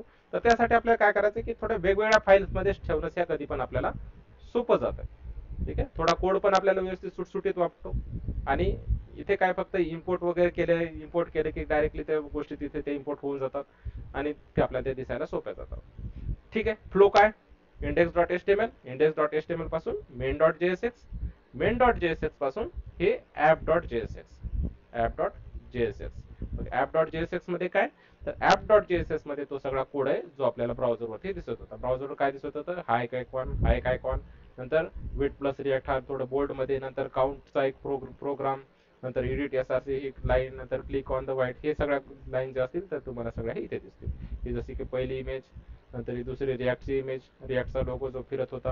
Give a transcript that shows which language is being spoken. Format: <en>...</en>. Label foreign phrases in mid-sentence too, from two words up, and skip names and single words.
<mr>तर त्यासाठी आपल्याला काय करायचं की थोड्या वेगवेगळ्या फाईल्स मध्ये ठेवणं या कधी पण आपल्याला सोपं जातं. ठीक आहे, थोडा कोड पण आपल्याला व्यवस्थित सुटसुटीत वापरतो. आणि इथे काय फक्त इम्पोर्ट वगैरे केले, इम्पोर्ट केले की डायरेक्टली त्या गोष्टी तिथे ते इम्पोर्ट होऊन जातात आणि ते आपल्याला ते दिसायला सोप्या जातात. ठीक आहे, फ्लो काय, index.html, index.html पासून main.jsx, main.jsx पासून हे app.jsx, app.jsx. app.jsx मध्ये काय, तर app.jsx मध्ये तो सगळा कोड आहे जो आपल्याला ब्राउझरवरती दिसत होता. ब्राउझरवर काय दिसत होतं, हा एक आयकॉन, हा एक आयकॉन, नंतर</mr> <en>with plus React</en> <mr>हा थोडं बोल्ड मध्ये, नंतर काउंटचा एक प्रोग्राम, नंतर</mr> <en>edit SRC</en> <mr>एक लाईन, नंतर</mr> <en>click on the white,</en> <mr>हे सगळ्या लाईन ज्या असतील तर तुम्हाला सगळ्या इथे दिसतील. ही जशी की पहिली इमेज, नंतर ही दुसरी रिॲक्टची इमेज, रिॲक्टचा लोगो जो फिरत होता.</mr>